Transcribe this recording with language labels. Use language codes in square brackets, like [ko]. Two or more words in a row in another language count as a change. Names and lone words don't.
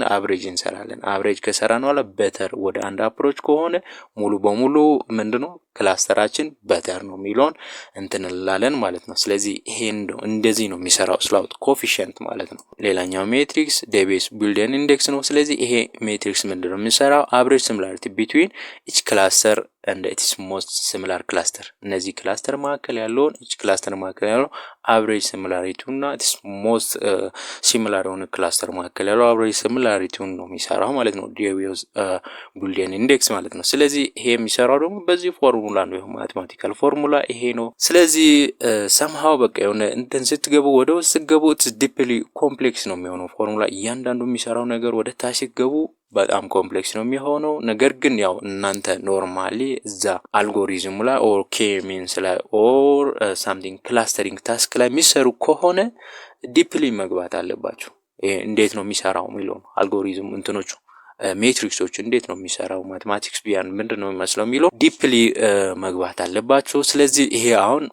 [am] አቨሬጅ እንሰራለን። አቨሬጅ ከሰራን በኋላ ቤተር ወደ አንድ አፕሮች ከሆነ ሙሉ በሙሉ ምንድነው ክላስተራችን ቤተር ነው የሚለውን እንትንላለን ማለት ነው። ስለዚህ ይሄን ነው እንደዚህ ነው የሚሰራው [en] silhouette coefficient [am] ማለት ነው። ሌላኛው ሜትሪክስ ዴቤስ ቢልዲን ኢንዴክስ ነው። ስለዚህ ይሄ ሜትሪክስ ምንድነው የሚሰራው? አቨሬጅ [en] similarity between each cluster and its most similar cluster [am] እነዚህ ክላስተር መካከል ያለውን each ክላስተር መካከል ያለው [en] average similarity [am] እና [en] its most similar [am] የሆነ ክላስተር መካከል ያለው average similarity ነው የሚሰራው ማለት ነው። ዴቤስ ቢልዲን ኢንዴክስ ማለት ነው። ስለዚህ ይሄ የሚሰራው ደግሞ በዚህ ፎርሙላ ነው። ይሄ [en] mathematical formula [am] ይሄ ነው። ስለዚህ somehow በቃ የሆነ እንትን ስትገቡ ወደ ውስጥ ስትገቡ [en] it's deeply complex [am] ነው የሚሆነው ፎርሙላ። እያንዳንዱ የሚሰራው ነገር ወደ ታች ስትገቡ በጣም ኮምፕሌክስ ነው የሚሆነው። ነገር ግን ያው እናንተ ኖርማሊ እዛ አልጎሪዝሙ ላይ [en] or K means [am] ላይ [en] or something clustering task [am] ላይ የሚሰሩ ከሆነ ዲፕሊ መግባት አለባችሁ። እንዴት ነው የሚሰራው የሚለው አልጎሪዝም እንትኖቹ ሜትሪክሶች እንዴት ነው የሚሰራው ማቴማቲክስ ቢያን ምንድነው የሚመስለው የሚለው ዲፕሊ መግባት አለባችሁ። ስለዚህ ይሄ አሁን